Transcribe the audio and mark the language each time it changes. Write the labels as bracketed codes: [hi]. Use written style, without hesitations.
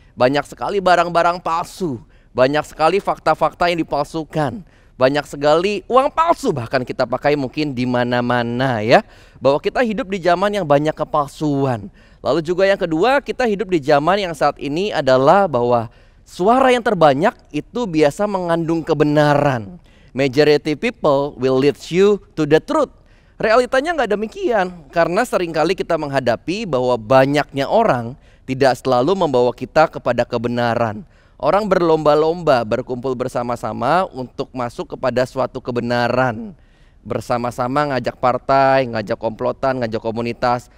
[id] Banyak sekali barang-barang palsu, banyak sekali fakta-fakta yang dipalsukan, banyak sekali uang palsu bahkan kita pakai mungkin di mana-mana ya. Bahwa kita hidup di zaman yang banyak kepalsuan. Lalu juga yang kedua, kita hidup di zaman yang saat ini adalah bahwa suara yang terbanyak itu biasa mengandung kebenaran. [en] Majority people will lead you to the truth. [id] Realitanya nggak demikian, karena seringkali kita menghadapi bahwa banyaknya orang tidak selalu membawa kita kepada kebenaran. Orang berlomba-lomba berkumpul bersama-sama untuk masuk kepada suatu kebenaran. Bersama-sama ngajak partai, ngajak komplotan, ngajak komunitas.